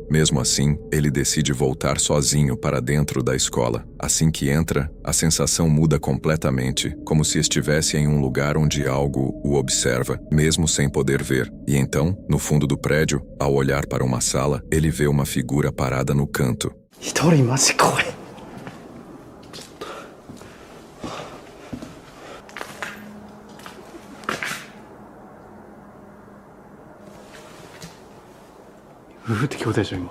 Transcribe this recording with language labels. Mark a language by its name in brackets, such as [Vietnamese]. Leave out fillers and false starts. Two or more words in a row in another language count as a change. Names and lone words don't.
[Portuguese] Mesmo assim, ele decide voltar sozinho para dentro da escola. Assim que entra, a sensação muda completamente, como se estivesse em um lugar onde algo o observa, mesmo sem poder ver. E então, no fundo do prédio, ao olhar para uma sala, ele vê uma figura parada no canto. [Japanese] 一人マジ怖い。夫婦って聞こえたでしょ今。